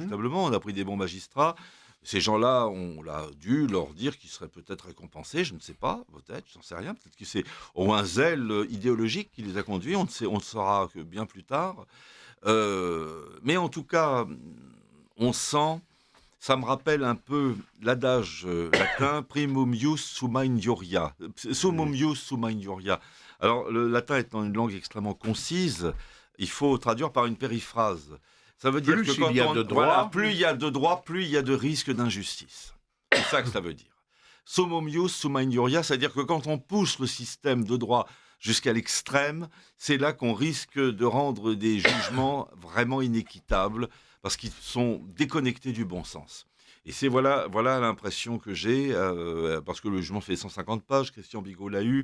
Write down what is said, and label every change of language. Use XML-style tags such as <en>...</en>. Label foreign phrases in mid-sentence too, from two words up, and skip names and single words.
<fr>On a pris des bons magistrats. Ces gens-là, on l'a dû leur dire qu'ils seraient peut-être récompensés, je ne sais pas, peut-être, j'en sais rien. Peut-être que c'est un zèle idéologique qui les a conduits, on le saura que bien plus tard. Mais en tout cas, on sent... Ça me rappelle un peu l'adage latin</fr> <la>primum ius summa injuria. Summum ius summa injuria.</la> <fr>Alors, le latin étant une langue extrêmement concise, il faut traduire par une périphrase. Ça veut dire que plus il y a de droit, plus il y a de risque d'injustice. C'est ça que ça veut dire.</fr> <la>Summum ius summa injuria,</la> <fr>c'est-à-dire que quand on pousse le système de droit jusqu'à l'extrême, c'est là qu'on risque de rendre des jugements vraiment inéquitables, parce qu'ils sont déconnectés du bon sens. Et voilà l'impression que j'ai, parce que le jugement fait 150 pages, Christian Bigot l'a eu.</fr>